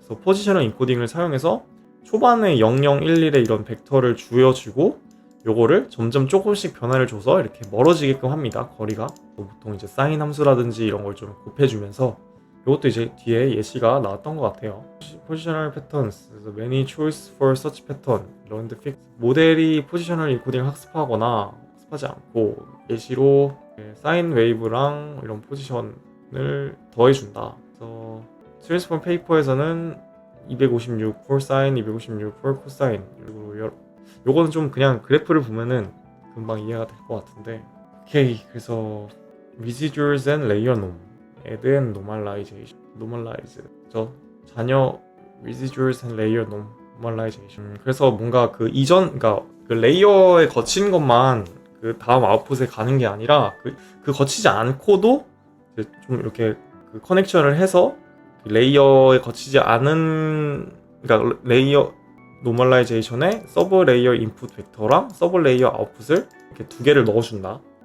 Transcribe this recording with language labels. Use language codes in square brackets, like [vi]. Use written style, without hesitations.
[ko] 그래서 포지셔널 인코딩을 사용해서 초반에 0011의 이런 벡터를 주어주고 요거를 점점 조금씩 변화를 줘서 이렇게 멀어지게끔 합니다. 거리가. 보통 이제 사인 함수라든지 이런 걸 좀 곱해주면서 이것도 이제 뒤에 예시가 나왔던 것 같아요. [en] Positional patterns, many choice for such pattern, learned fix. [ko] 모델이 포지셔널 인코딩을 학습하거나 학습하지 않고 예시로 사인 웨이브랑 이런 포지션을 더해준다. 그래서 트랜스폼 페이퍼에서는 256 [en] for sin, 256 for cosine. [ko] 그리고 요거는 좀 그냥 그래프를 보면은 금방 이해가 될 것 같은데. 오케이, 그래서 [en] residuals and layer norm. add and normalize [ko] 저 자녀 [en] residuals and layer normalization [ko] 그래서 뭔가 그 이전 그러니까 그 레이어에 거친 것만 그 다음 아웃풋에 가는 게 아니라 그 거치지 않고도 좀 이렇게 그 커넥션을 해서 레이어에 거치지 않은 그러니까 레이어 노멀라이제이션에 서브 레이어 인풋 벡터랑 서브 레이어 아웃풋을 이렇게 두 개를 넣어준다.